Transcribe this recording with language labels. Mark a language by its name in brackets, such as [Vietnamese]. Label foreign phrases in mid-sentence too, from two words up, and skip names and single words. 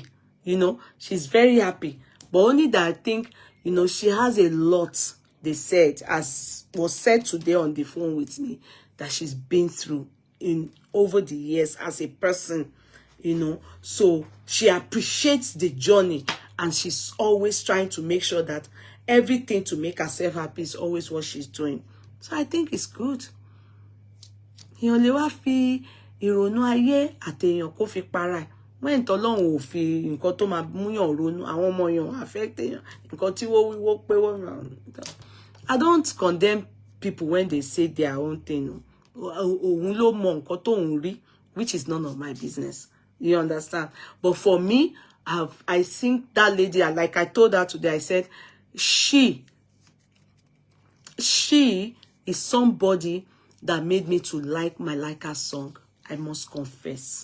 [English] You know, she's very happy. But only that I think, you know, she has a lot, they said, as was said today on the phone with me, that she's been through in over the years as a person, you know. So she appreciates the journey, and she's always trying to make sure that everything to make herself happy is always what she's doing. So I think it's good. [Yoruba] Èèyàn lè wá fi ìrònú ayé àtèèyàn kó fi para ẹ̀. When t'Ọlọ́run ò fi nǹkan tó máa múyàn ronú, àwọn ọmọ yàn affect èèyàn, nǹkan tí wọ́n wíwó pé wọ́n. [English] I don't condemn people when they say their own thing. [Yoruba] Òun ló mọ nǹkan tóun rí, [English] which is none of my business. You understand? But for me, I think that lady, like I told her today, I said, she is somebody that made me to like Malaika's song. I must confess.